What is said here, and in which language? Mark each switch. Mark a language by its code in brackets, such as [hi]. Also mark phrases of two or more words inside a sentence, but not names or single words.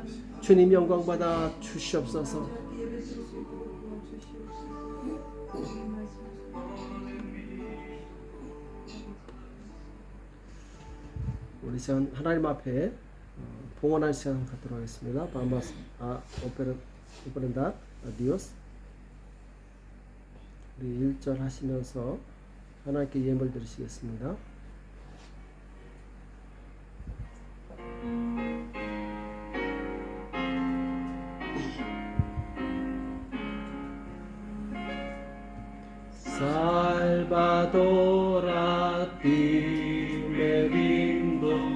[ko] 주님 영광 받아 주시옵소서. 우리 시간 하나님 앞에 봉헌할 시간 갖도록 하겠습니다. [es] Vamos a ofrendar a Dios. [ko] 우리 1절 하시면서 하나님께 예물 드리시겠습니다. [es] Salvador, a ti me rindo,